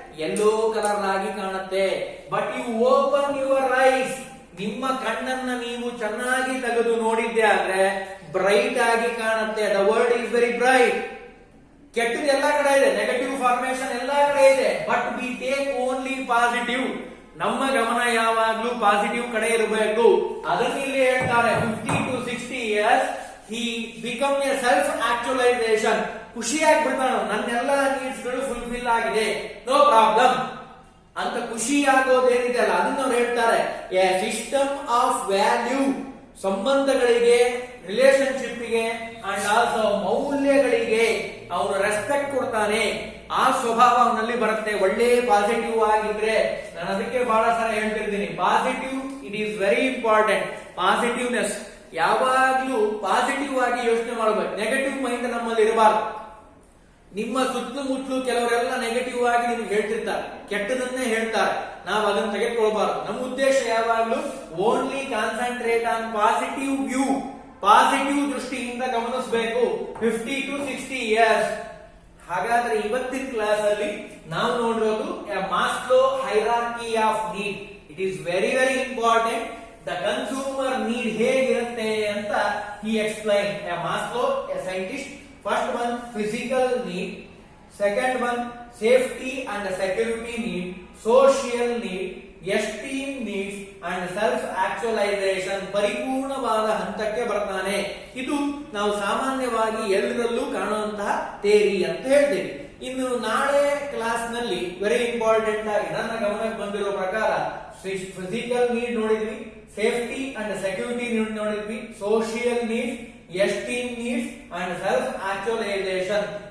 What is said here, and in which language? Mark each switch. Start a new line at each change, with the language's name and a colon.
Kannada: Yellow colour ಆಗಿ ಕಾಣುತ್ತೆ.
English: but you open your eyes,
Kannada: ನಿಮ್ಮ ಕಣ್ಣನ್ನ ನೀವು ಚೆನ್ನಾಗಿ ತೆಗೆದು ನೋಡಿದ್ದೆ ಆದ್ರೆ ಬ್ರೈಟ್ ಆಗಿ ಕಾಣುತ್ತೆ.
English: The world is very bright.
Kannada: ಕೆಟ್ಟದ್ದು ಎಲ್ಲಾ ಕಡೆ ಇದೆ, ನೆಗೆಟಿವ್ ಫಾರ್ಮೇಶನ್ ಎಲ್ಲಾ ಕಡೆ ಇದೆ.
English: But we take only positive.
Kannada: ನಮ್ಮ ಗಮನ ಯಾವಾಗ್ಲೂ ಪಾಸಿಟಿವ್ ಕಡೆ ಇರಬೇಕು. ಅದನ್ನ ಇಲ್ಲಿ ಹೇಳ್ತಾರೆ,
English: 50 to 60 years he become a self actualization.
Kannada: ಖುಷಿಯಾಗಿ ಬಿಡ್ತಾನೆ, ನನ್ನೆಲ್ಲ ನೀಡ್ಸ್ ಗಳು ಫುಲ್ಫಿಲ್ ಆಗಿದೆ,
English: no problem
Kannada: ಅಂತ ಖುಷಿ ಆಗೋದೇನಿದೆ ಅಲ್ಲ ಅದನ್ನ ಅವ್ರು ಹೇಳ್ತಾರೆ.
English: a system of value,
Kannada: ಸಂಬಂಧಗಳಿಗೆ, ರಿಲೇಶನ್ಶಿಪ್ಗೆ ಅಂಡ್ ಆಲ್ಸೋ ಮೌಲ್ಯಗಳಿಗೆ ಅವನು ರೆಸ್ಪೆಕ್ಟ್ ಕೊಡ್ತಾನೆ. ಆ ಸ್ವಭಾವ ಅವನಲ್ಲಿ ಬರುತ್ತೆ. ಒಳ್ಳೆ ಪಾಸಿಟಿವ್ ಆಗಿದ್ರೆ, ನಾನು ಅದಕ್ಕೆ ಬಹಳ ಸಲ ಹೇಳ್ತಿರ್ತೀನಿ,
English: Positive it is very important.
Kannada: Positiveness, ಯಾವಾಗ್ಲೂ ಪಾಸಿಟಿವ್ ಆಗಿ ಯೋಚನೆ ಮಾಡಬೇಕು. ನೆಗೆಟಿವ್ ಮೈಂಡ್ ನಮ್ಮಲ್ಲಿ ಇರಬಾರ್ದು. ನಿಮ್ಮ ಸುತ್ತಮುತ್ತಲು ಕೆಲವರೆಲ್ಲ ನೆಗೆಟಿವ್ ಆಗಿ ನಿಮ್ಗೆ ಹೇಳ್ತಿರ್ತಾರೆ, ಕೆಟ್ಟದನ್ನೇ ಹೇಳ್ತಾರೆ. ನಾವು ಅದನ್ನು ತೆಗೆದುಕೊಳ್ಬಾರ್ದು. ನಮ್ಮ ಉದ್ದೇಶ ಯಾವಾಗ್ಲೂ
English: only concentrate on positive view,
Kannada: positive ದೃಷ್ಟಿಯಿಂದ ಗಮನಿಸಬೇಕು. 50 to 60 ಇಯರ್ಸ್. ಹಾಗಾದ್ರೆ ಇವತ್ತಿನ ಕ್ಲಾಸ್ ಅಲ್ಲಿ ನಾವು ನೋಡಿರೋದು Maslow hierarchy of need.
English: It is very very important. The consumer need
Kannada: ಹೇಗಿರುತ್ತೆ ಅಂತ
English: he explained. Maslow, a scientist, first one physical need, second one safety and security need, social need, esteem needs and self actualization.
Kannada: ಪರಿಪೂರ್ಣವಾದ ಹಂತಕ್ಕೆ ಬರ್ತಾನೆ. ಇದು ನಾವು ಸಾಮಾನ್ಯವಾಗಿ ಎಲ್ಲರಲ್ಲೂ ಕಾಣುವಂತಹ ಥಿಯರಿ ಅಂತ ಹೇಳ್ತೀವಿ. ಇನ್ನು ನಾಳೆ ಕ್ಲಾಸ್ ನಲ್ಲಿ ವೆರಿ ಇಂಪಾರ್ಟೆಂಟ್ ಆಗಿ ನನ್ನ ಗಮನಕ್ಕೆ ಬಂದಿರೋ ಪ್ರಕಾರ ಫಿಸಿಕಲ್ ನೀಡ್ ನೋಡಿದ್ವಿ, ಸೇಫ್ಟಿ ಅಂಡ್ ಸೆಕ್ಯೂರಿಟಿ ನೀಡ್ ನೋಡಿದ್ವಿ, social needs, esteem needs and self ಆಕ್ಚುಲೈಸೇಷನ್.